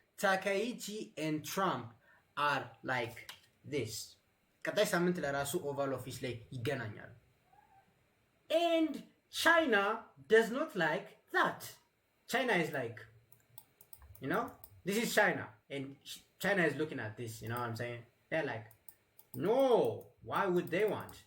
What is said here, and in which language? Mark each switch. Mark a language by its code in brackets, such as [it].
[en] Takaichi and Trump are like this. [am] ቀጣይ ሳምንት ለራሱ ኦቫል ኦፊስ ላይ ይገናኛሉ። [en] and China does not like that. China is like, this is China, and China is looking at this, you know what I'm saying? They're like, no, why would they want?